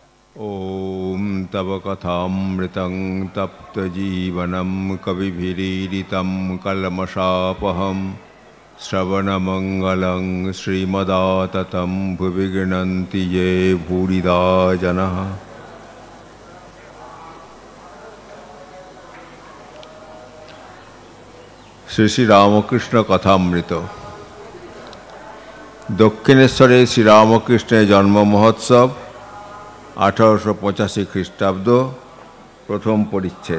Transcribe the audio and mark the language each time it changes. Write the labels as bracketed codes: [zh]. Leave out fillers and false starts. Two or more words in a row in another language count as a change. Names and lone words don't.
[sa] ॐ तव कथामृतं तप्तजीवनं कविभिरीडितं कल्मषापहं श्रवणमङ्गलं श्रीमदाततं भुवि गृह्णन्ति ये भूरिदा जनाः। [bn] শ্রী শ্রী রামকৃষ্ণ কথামৃত। দক্ষিণেশ্বরে শ্রীরামকৃষ্ণের জন্ম মহোৎসব 1885 খ্রিস্টাব্দ, প্রথম পরিচ্ছেদ।